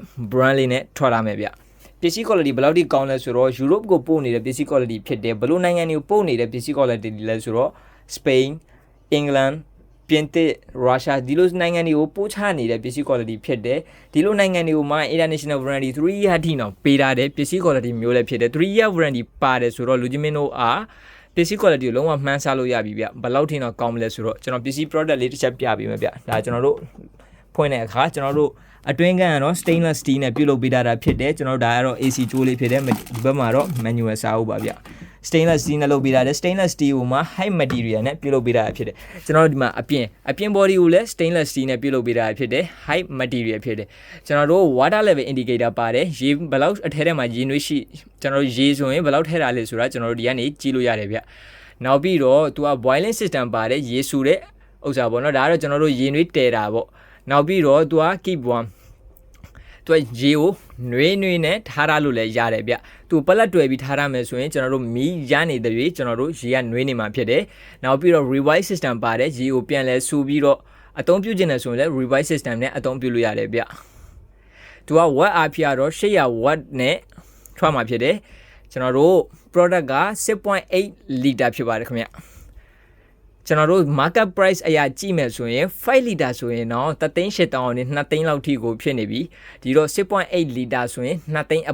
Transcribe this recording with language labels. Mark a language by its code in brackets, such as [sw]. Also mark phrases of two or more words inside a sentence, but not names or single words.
[my] brand လေးနဲ့ထွက်လာမယ်ဗျပစ္စည်း quality ဘယ်လောက်ထိကောင်းလဲဆိုတော့ Europe ကိုပို့နေတဲ့ပစ္စည်း quality ဖြစ်တယ်ဘလို့နိုင်ငံတွေကိုပို့နေတဲ့ပစ္စည်း quality လဲဆိုတော့ Spain England ပြင်သစ် Russia ဒီလိုနိုင်ငံတွေကိုပို့ချနေတဲ့ပစ္စည်း quality ဖြစ်တယ်ဒီလိုနိုင်ငံတွေကိုမှ [en] international warranty 3 year [my] ထိတော့ပေးထားတဲ့ပစ္စည်း quality မျိုးလည်းဖြစ်တယ် [en] 3 year warranty [my] ပါတယ်ဆိုတော့လူကြီးမင်း တို့အားပစ္စည်း quality ကိုလုံးဝမှန်းဆလို့ရပြီဗျဘယ်လောက်ထိတော့ကောင်းမလဲဆိုတော့ကျွန်တော်ပစ္စည်း product လေးတစ်ချက်ပြပေးမယ်ဗျဒါကျွန်တော်တို့ဖွင့်တဲ့အခါကျွန်တော်တို့အတွင်းကန်ကတော့ [en] stainless steel [my] နဲ့ပြုလုပ်ပေးထားတာဖြစ်တယ်ကျွန်တော်ဒါကတော့ AC ကြိုးလေးဖြစ်တယ်ဒီဘ က်မှာတော့ manual စာအုပ်ပါဗျ [en] stainless steel [my] နဲ့လုပ်ပေးထားတယ် [en] stainless steel [my] ကိုမှ [en] high material [my] နဲ့ပြုလုပ်ပေးထားတာဖြစ်တယ်ကျွန်တော်တို့ဒီမှာအပြင် body ကိုလည်း [en] stainless steel [my] နဲ့ပြုလုပ်ပေးထားတာဖြစ်တယ် [en] high material [my] ဖြစ်တယ်ကျွန်တော်တို့ [en] water level indicator [my] ပါတယ်ရေဘယ်လောက်အထဲထဲမှာရေနွေးရှိကျွန်တော်တို့ရေဆိုရင်ဘယ်လောက်ထဲတာလဲဆိုတာကျွန်တော်တို့ဒီကနေကြည့်လို့ရတယ်ဗျနောက်ပြီးတော့ သူက [en] boiling system [my] ပါတယ်ရေဆူတဲ့ဥစ္စာပေါ့နော်ဒါကတော့ကျွန်တော်တို့ရေနွေးတည်တာပေါ့နောက်ပြီးတော့သူက [en] keep warm [my] သူကရေကိုနွေးနဲ့ထားရလို့လည်းရတယ်ဗျသူပလက်တွယ်ပြီးထားရမယ်ဆိုရင်ကျွန်တော်တို့မီးရနေတဲ့တွေကျွန်တော်တို့ရေကနွေးနေမှာဖြစ်တယ်နောက်ပြီးတော့ [en] revive system [my] ပါတယ်ရေကိုပြန်လဲဆူပြီးတော့အသုံးပြုခြင်းနဲ့ဆိုရင်လည်း [en] revive system [my] နဲ့အသုံးပြုလို့ရတယ်ဗျသူက [en] watt RPM [my] တော့800 watt နဲ့ထွက်မှာဖြစ်တယ်ကျွန်တော်တို့ product က 6.8 liter ဖြစ်ပါတယ်ခင်ဗျကျွန်တော်တို့ [en] market price [my] အရာကြည့်မယ်ဆိုရင်5 liter ဆိုရင်တော့3,800နဲ့2သိန်းလောက်ထိကိုဖြစ်နေပြီဒီတော့ 6.8 liter ဆိုရင်2သိန်းအ